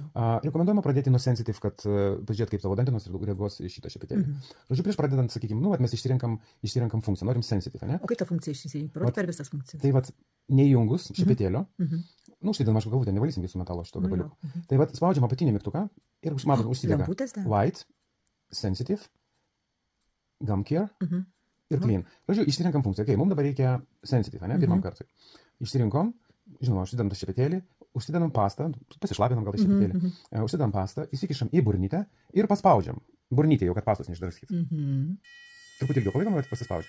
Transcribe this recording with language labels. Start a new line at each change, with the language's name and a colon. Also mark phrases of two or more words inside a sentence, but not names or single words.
Lithuanian: Rekomenduojama pradėti nuo sensitive, kad pažiūrėt, kaip tavo dantinos reaguos į šitą šepetėlį. Žodžiu, prieš pradedant, sakykime, mes išsirenkam funkciją, norim sensitive, ne? O kaip ta funkcija išsirinkti? Parodyk per visas funkcijas. Tai vat, neįjungus šepetėlio, užsidedam, aš galvutę, nevalysim visų metalo šito gabaliuko. Tai vat, spaudžiam apatinį mygtuką ir matom, užsidega
English: white, sensitive, gum care
Lithuanian: ir clean. Žodžiu, išsirenkam funkciją. Okay, mums dabar reikia sensitive, ne, pirmam kartui. Išsirinkom, žinoma, užsidedam tą šepetėlį, užsidedam pastą, pasišlapinam gal tą šepetėlį, užsidedam pastą, įsikišam į burnytę ir paspaudžiam. Burnytė jau, kad pastos neišdraskys. Truputį ilgiau palaikom, bet pasispaudžiam.